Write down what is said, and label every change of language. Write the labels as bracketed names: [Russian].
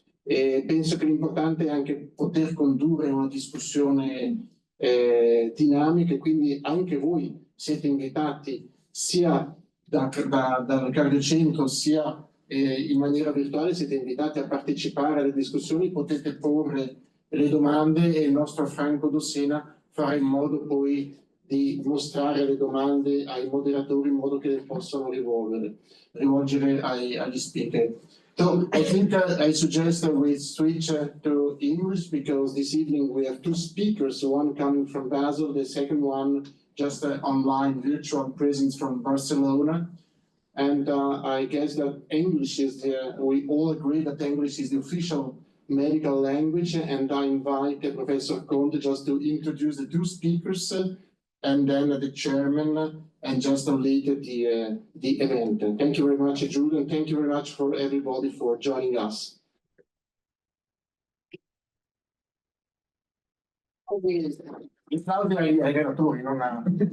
[Italian] E penso che l'importante è anche poter condurre una discussione dinamica, e quindi anche voi siete invitati sia dal Cardiocentro sia in maniera virtuale, siete invitati a partecipare alle discussioni, potete porre le domande e il nostro Franco Dossena farà in modo poi di mostrare le domande ai moderatori in modo che le possano rivolgere agli speaker. [English] So I think I suggest that we switch to English, because this evening we have 2 speakers, one coming from Basel, the second one just online virtual presence from Barcelona. And I guess that English is we all agree that English is the official medical language, and I invite Professor Conte just to introduce the 2 speakers and then the chairman, and just lead the event. And thank you very much, Giulio, and thank you very much for everybody for joining us. [Italian] Il Claudio ai relatori, non a...